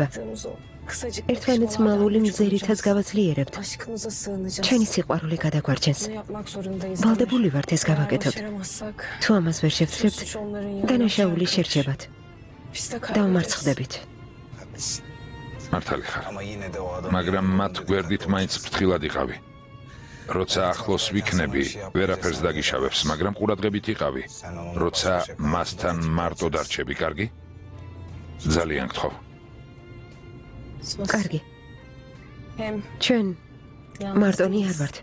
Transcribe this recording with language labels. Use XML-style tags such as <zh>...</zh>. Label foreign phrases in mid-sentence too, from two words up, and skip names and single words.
<ka>ერთმანეთს მალული მზერითაც გავაძლიერებთ. ჩვენი სიყვარული გადაგვარჩენს. ვალდებული ვართ ეს გავაკეთოთ. თუ ამას ვერ შევძლებთ, დანაშაული შერჩებათ. დავმარცხდებით. მართალი ხარ,</ka> <tr>Ama yine de o adam</tr> <ka>მაგრამ მათ გვერდით მაინც ფრთხილად იყავი. როცა ახლოს ვიქნები, ვერაფერს დაგიშავებს, მაგრამ ყურადღებით იყავი. როცა მასთან მარტო დარჩები, კარგი? ძალიან გთხოვ. კარგი. ჩვენ მარტონი არ ვართ.</ka>